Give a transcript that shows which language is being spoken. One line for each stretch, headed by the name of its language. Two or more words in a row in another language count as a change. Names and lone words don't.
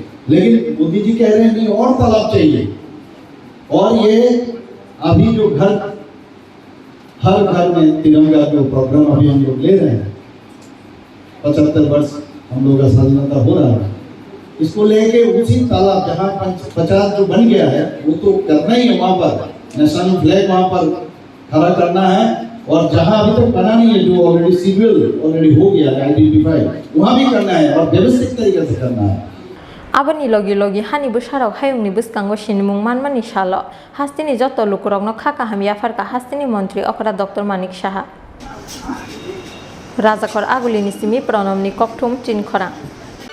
Hindi: लेकिन मोदी जी कह रहे हैं नहीं और तालाब चाहिए। और ये अभी जो हर घर में तिरंगा जो प्रोग्राम अभी हम लोग ले रहे हैं, 75 वर्ष हम लोग का स्वाधीनता हो रहा है, इसको लेके उसी तालाब जहाँ 50 जो बन गया है वो तो करना ही है, वहाँ पर
English: national flag
Hindi: वहाँ पर खड़ा करना है। और जहाँ अभी तक बना नहीं है, जो
English: already civil already
Hindi: हो गया है आइडेंटिफाइड, वहाँ भी करना है और व्यवस्थित तरीके से करना है।
Kok Borok: Abani logi hani busharok hayungni buskango sinimung manmani shalo hastini joto lukurokno khaka hamya farka hastini montri okra Dr. Manik Saha Rajakor agulini simi pronomni koktum tin khora